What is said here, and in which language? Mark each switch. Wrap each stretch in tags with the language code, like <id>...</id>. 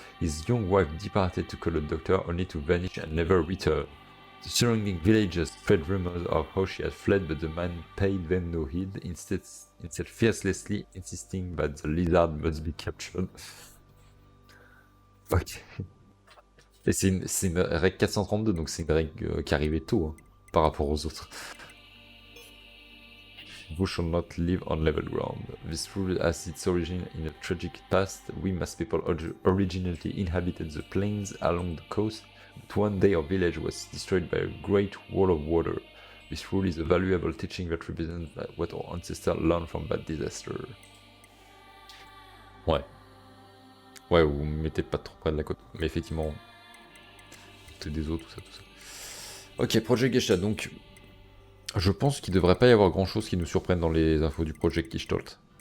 <en>His young wife departed to call a doctor, only to vanish and never return. The surrounding villagers spread rumors of how she had fled, but the man paid them no heed, instead fiercely insisting that the lizard must be captured.</en> <fr>Ok. Et c'est une règle 432, donc c'est une règle qui arrivait tôt hein, par rapport aux autres.</fr> <en>Who shall not live on level ground. This rule has its origin in a tragic past. We Mass people originally inhabited the plains along the coast, but one day our village was destroyed by a great wall of water. This rule is a valuable teaching that represents what our ancestors learned from that disaster.</en> <fr>Ouais. Ouais, vous mettez pas trop près de la côte. Mais effectivement, boucles des os, tout ça, tout ça. Ok, Project Gestalt, donc je pense qu'il devrait pas y avoir grand chose qui nous surprenne dans les infos du Project Gestalt.</fr>